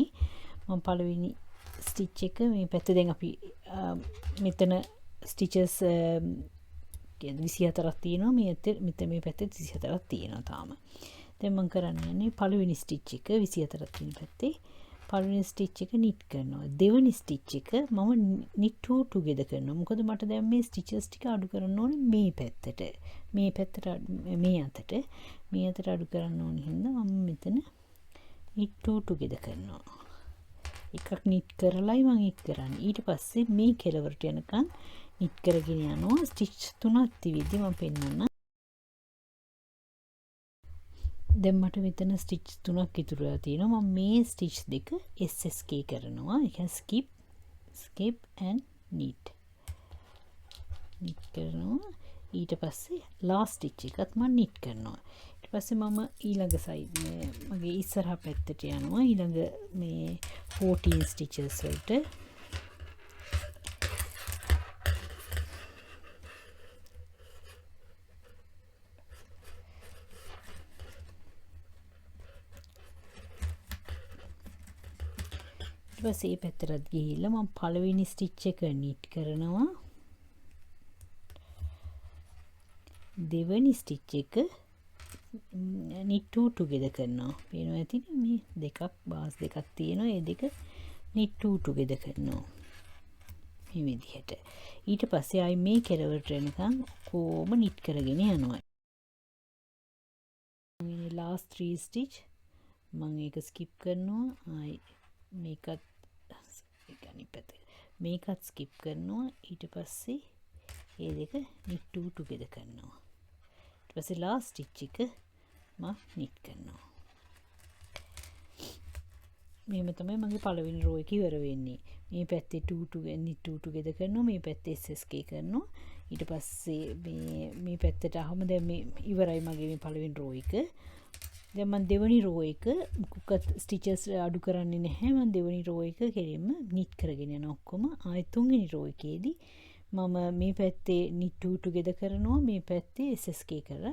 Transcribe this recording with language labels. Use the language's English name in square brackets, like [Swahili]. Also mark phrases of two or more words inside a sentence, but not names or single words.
[Sinhala] මම පළවෙනි ස්ටිච් එක මේ පැත්තේ දැන් අපි මෙතන ස්ටිචස් 24ක් තියෙනවා. මේ පැත්තේ 24ක් තියෙනවා තාම. දැන් මම කරන්නේ පළවෙනි ස්ටිච් එක 24ක් තියෙන පැත්තේ පළවෙනි ස්ටිච් එක knit කරනවා. දෙවෙනි ස්ටිච් එක මම [English] knit two together [Sinhala] කරනවා. මොකද මට දැන් මේ ස්ටිචස් ටික අඩු කරන්න ඕනේ මේ පැත්තට. මේ අතට අඩු කරන්න ඕනේ හින්දා මම මෙතන [English] knit two together [Sinhala] කරනවා. එකක් knit කරලායි මම ඒක කරන්නේ. ඊට පස්සේ මේ කෙලවරට යනකම් knit කරගෙන යනවා. ස්ටිච් 3ක් තියවිදි මම පෙන්නන්න. දැන් මට මෙතන ස්ටිච් 3ක් ඉතුරු වෙලා තියෙනවා. මම මේ ස්ටිච් දෙක SSK කරනවා. ඒ කියන්නේ [English] skip and knit [Sinhala] කරනවා. ඊට පස්සේ [English] last stitch [Sinhala] එකත් මම knit කරනවා. ඊට පස්සේ මම ඊළඟ side මගේ ඉස්සරහා පැත්තට යනවා. ඊළඟ මේ 14 stitches වලට ඊට පස්සේ මේ පැත්තට ගිහිල්ලා මම පළවෙනි ස්ටිච් එක knit කරනවා. දෙවෙනි ස්ටිච් එක [English] knit two together [Sinhala] කරනවා. පේනවා ඇතිනේ මේ දෙකක් බාස් දෙකක් තියෙනවා. ඒ දෙක [English] knit two together [Sinhala] කරනවා. මේ විදිහට. ඊට පස්සේ ආයි මේ කෙලවරට එනකන් කොහොම knit කරගෙන යනවා. මේ [English] last 3 stitch [Sinhala] මම ඒක skip කරනවා. ආයි මේකත් skip කරනවා. ඊට පස්සේ මේ දෙක [English] knit two together [Sinhala] කරනවා. ඊට පස්සේ [English] last stitch [Sinhala] එක මම knit කරනවා. මෙහෙම තමයි මගේ පළවෙනි row එක ඉවර වෙන්නේ. මේ පැත්තේ [English] knit two together [Sinhala] කරනවා. මේ පැත්තේ SSK කරනවා. ඊට පස්සේ මේ පැත්තට ආවම දැන් මේ ඉවරයි මගේ මේ පළවෙනි row එක. දැන් මම දෙවනි රෝ එක මොකක්වත් ස්ටිචස් අඩු කරන්නේ නැහැ. මම දෙවනි රෝ එක කෙලින්ම නිට් කරගෙන යනවා ඔක්කොම. ආයෙත් තුන්වෙනි රෝ එකේදී මම මේ පැත්තේ [English] knit 2 together [Sinhala] කරනවා, මේ පැත්තේ SSK කරලා.